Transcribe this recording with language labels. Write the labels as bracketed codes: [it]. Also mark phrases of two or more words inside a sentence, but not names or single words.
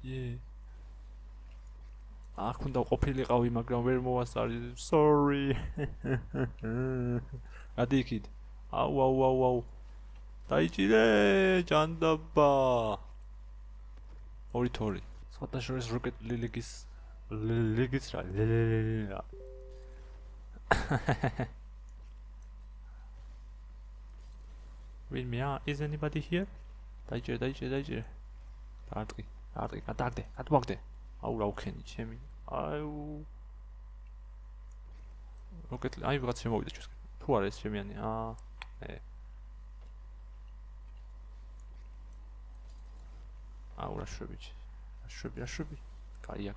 [ka] აქ უნდა ყოფილიყავი, მაგრამ ვერ მოვასწარი. Sorry. ადიქით. აუ. დაიჭირე ჯანდაბა. 2-2. სხვადასხვა Rocket League-ის რა. [en] Win me out. Is anybody here? [ka] დაიჭირე. დაარტყი, გადმოგდე. აუ რა უქენი ჩემი. აუ. Rocket League, ვიღაც შემოვიდა ჩვენს. თუ არა ეს ჩემიანი. აუ რა შვები. კაია.